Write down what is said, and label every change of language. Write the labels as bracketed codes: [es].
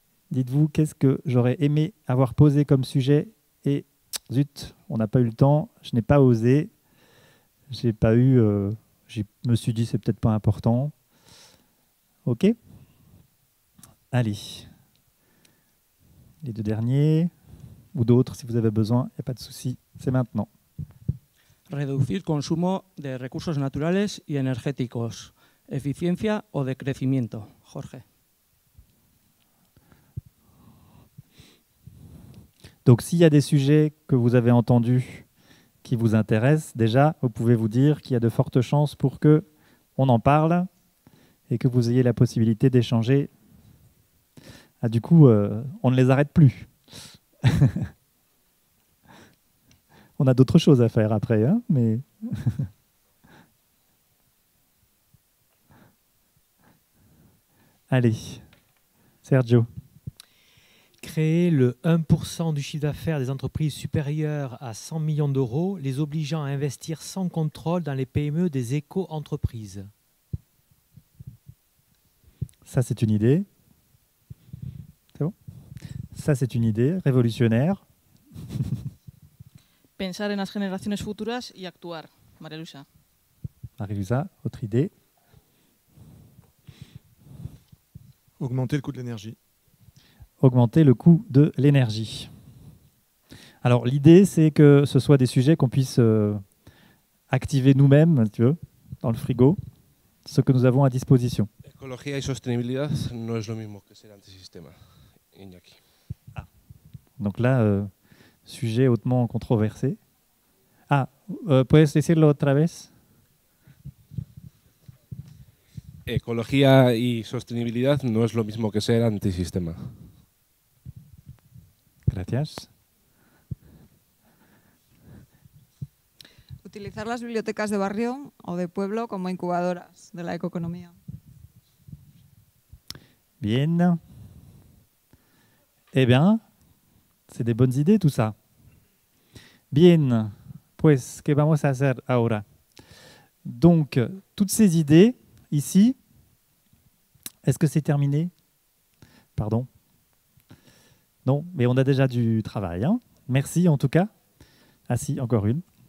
[fr] Dites-vous, qu'est-ce que j'aurais aimé avoir posé comme sujet et zut, on n'a pas eu le temps, je n'ai pas osé, j'ai pas eu, je me suis dit c'est peut-être pas important. Ok? Allez. Les deux derniers, ou d'autres si vous avez besoin, il n'y a pas de souci, c'est maintenant. [es] Reducir consumo de recursos naturales y energéticos, eficiencia o de crecimiento. Jorge. [fr] Donc s'il y a des sujets que vous avez entendus qui vous intéressent, déjà, vous pouvez vous dire qu'il y a de fortes chances pour qu'on en parle et que vous ayez la possibilité d'échanger. Ah, du coup, on ne les arrête plus. On a d'autres choses à faire après, hein, mais... Allez, Sergio. Créer le 1% du chiffre d'affaires des entreprises supérieur à 100 millions d'euros, les obligeant à investir sans contrôle dans les PME des éco-entreprises. Ça, c'est une idée. C'est bon? Ça, c'est une idée révolutionnaire. [es] Pensar en las generaciones futuras y actuar. María Luisa. [fr] María Luisa, autre idée. Augmenter le coût de l'énergie. Augmenter le coût de l'énergie. Alors, l'idée, c'est que ce soit des sujets qu'on puisse activer nous-mêmes, tu veux, dans le frigo, ce que nous avons à disposition. [es] Ecología y sostenibilidad no es lo mismo que ser antisistema. Iñaki. Ah. [fr] Donc là, sujet hautement controversé. [es] Ah, ¿puedes decirlo otra vez? Ecología y sostenibilidad no es lo mismo que ser antisistema. Gracias. Utilizar las bibliotecas de barrio o de pueblo como incubadoras de la ecoeconomía. Bien. [fr] Eh bien, c'est des bonnes idées tout ça. [es] Bien, pues, ¿qué vamos a hacer ahora? [fr] Donc, toutes ces idées ici, est-ce que c'est terminé? Pardon? Non, mais on a déjà du travail. Hein. Merci en tout cas. Ah si, encore une.